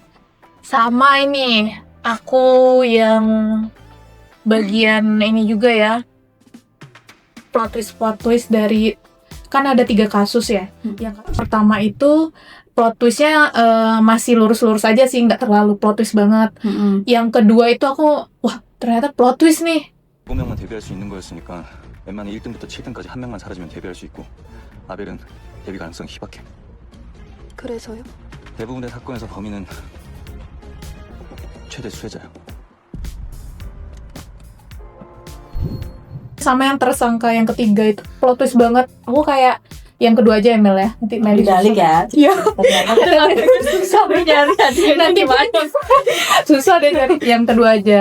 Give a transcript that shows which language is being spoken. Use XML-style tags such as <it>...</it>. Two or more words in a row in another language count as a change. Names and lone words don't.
<id>Sama ini, aku yang bagian ini juga ya.</id> <en>Plot twist</en> <id>dari, kan ada 3 kasus ya. Yang pertama itu plot twistnya masih lurus-lurus aja sih, nggak terlalu</id> <en>plot twist</en> <id>banget. Yang kedua itu aku, wah ternyata</id> <en>plot twist</en> <id>nih.</id> <ko>7명만 데뷔할 수 있는 거였으니까 웬만한 1등부터 7등까지 한 명만 사라지면 데뷔할 수 있고 아벨은 데뷔 가능성이 희박해. 그래서요? 대부분의 사건에서 범인은 최대 수혜자야.</ko> <id>Sama yang tersangka yang ketiga itu</id> <en>plot twist</en> <id>banget. Aku kayak yang kedua aja Mel ya. Nanti Mel Dibalik ya. Iya. Susah deh nyari Nanti susah deh nyari. Yang kedua aja.</id>